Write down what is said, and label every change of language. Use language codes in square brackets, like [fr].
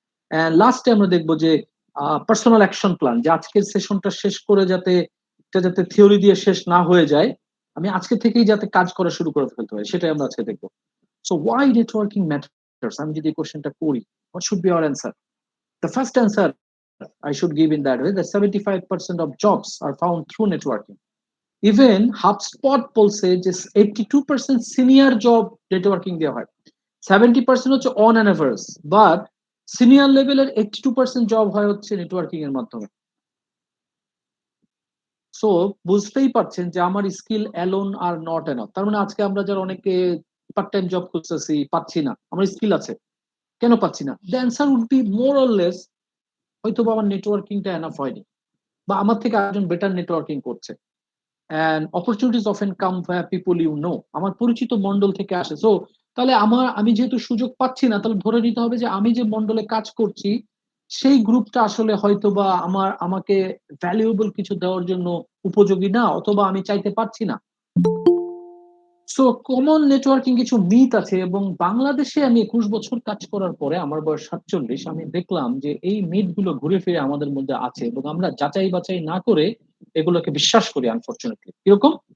[bn] And লাস্টে আমরা দেখবো যে পার্সোনাল অ্যাকশন প্ল্যান, যে আজকের সেশনটা শেষ করে যাতে থিওরি দিয়ে শেষ না হয়ে যায়, আমি আজকে থেকেই যাতে কাজ করা শুরু করে ফেলতে হয়, সেটাই আমরা আজকে দেখবো। [en] so why networking matters, [bn] আমি যদি কোশ্চেনটা করি, [en] What should be our answer? The first answer I should give in that way that 75% of jobs are found through networking. [bn] Even HubSpot বলছে যে 82% সিনিয়র জব নেটওয়ার্কিং দেওয়া হয়, 70% হচ্ছে [en] on an average, [bn] but senior লেভেলের 82% job হয় হচ্ছে networking এর মাধ্যমে। সো বুঝতেই পারছেন যে আমার [en] Skill alone are not enough. [bn] তার মানে আজকে আমরা যারা অনেকে পার্ট টাইম জব খুঁজতেছি, পাচ্ছি না, আমার স্কিল আছে, কেন পাচ্ছি না? [en] the answer would be more or less [bn] হয়তো বা আমার নেটওয়ার্কিংটা এনাফ হয়নি, বা আমার থেকে একজন বেটার নেটওয়ার্কিং করছে। [en] and opportunities often come via people you know, [bn] আমার পরিচিত মন্ডল থেকে আসে। সো তাহলে আমি যেহেতু সুযোগ পাচ্ছি না, তাহলে ধরে নিতে হবে যে আমি যে মন্ডলে কাজ করছি সেই গ্রুপটা আসলে হয়তো বা আমাকে ভ্যালুয়েবল কিছু দেওয়ার জন্য উপযোগী না, অথবা আমি চাইতে পারছি না। সো কমন নেটওয়ার্কিং কিছু মিথ আছে, এবং বাংলাদেশে আমি 21 বছর কাজ করার পরে, আমার বয়স 47, আমি দেখলাম যে এই মিথ গুলো ঘুরে ফিরে আমাদের মধ্যে আছে এবং আমরা যাচাই বাছাই না করে এগুলোকে বিশ্বাস করি আনফরচুনেটলি। কিরকম?